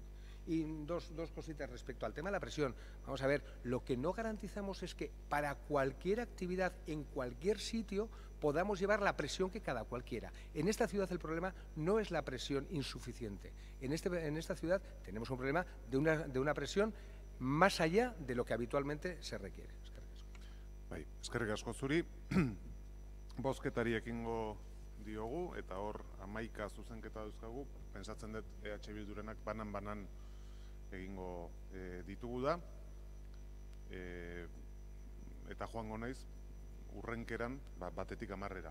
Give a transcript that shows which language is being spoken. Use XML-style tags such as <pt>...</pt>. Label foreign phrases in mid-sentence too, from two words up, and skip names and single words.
<es>Y dos cositas respecto al tema de la presión. Vamos a ver, lo que no garantizamos es que para cualquier actividad, en cualquier sitio, podamos llevar la presión que cada cual quiera. En esta ciudad el problema no es la presión insuficiente. En esta ciudad tenemos un problema de una presión más allá de lo que habitualmente se requiere.</es> <eu>Bai, eskerrik asko zuri. Bozketari ekingo diogu, eta hor 11 zuzenketa dauzkagu. Pentsatzen dut EH Bildurenak banan egingo ditugu da. Eta joango naiz urrenkeran batetik 10-era.</eu>